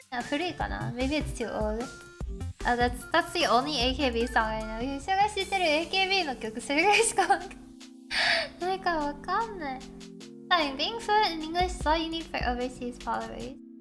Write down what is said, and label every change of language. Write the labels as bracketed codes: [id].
[ja] 古いかな [en] Maybe it's too old. That's the only AKB song I know. [ja] 人が知ってる AKB の曲それぐらいしかないからわかんない。 [en] Fine, being fluent in English is all you need for overseas followers.